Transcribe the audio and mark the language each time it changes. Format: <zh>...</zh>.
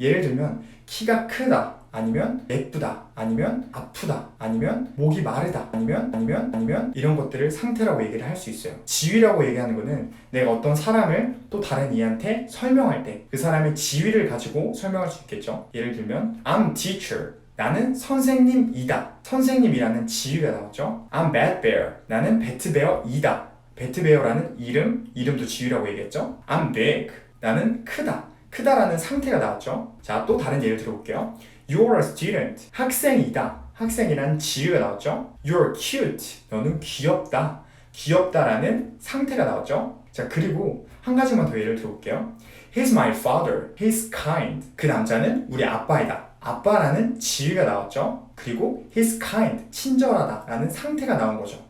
<ko>예를 들면 키가 크다, 아니면 예쁘다, 아니면 아프다, 아니면 목이 마르다, 아니면 이런 것들을 상태라고 얘기를 할 수 있어요. 지위라고 얘기하는 거는 내가 어떤 사람을 또 다른 이한테 설명할 때 그 사람의 지위를 가지고 설명할 수 있겠죠. 예를 들면</ko> <en>I'm teacher,</en> <ko>나는 선생님이다. 선생님이라는 지위가 나왔죠.</ko> <en>I'm Bad Bear,</en> <ko>나는 배트베어이다. 배트베어라는 이름도 지위라고 얘기했죠.</ko> <en>I'm big,</en> <ko>나는 크다라는 상태가 나왔죠. 자, 또 다른 예를 들어볼게요.</ko> <en>You're a student,</en> <ko>학생이다. 학생이라는 지위가 나왔죠.</ko> <en>You're cute,</en> <ko>너는 귀엽다라는 상태가 나왔죠. 자, 그리고 한 가지만 더 예를 들어볼게요.</ko> <en>He's my father, he's kind.</en> <ko>그 남자는 우리 아빠이다. 아빠라는 지위가 나왔죠. 그리고</ko> <en>he's kind,</en> <ko>친절하다라는 상태가 나온 거죠.</ko>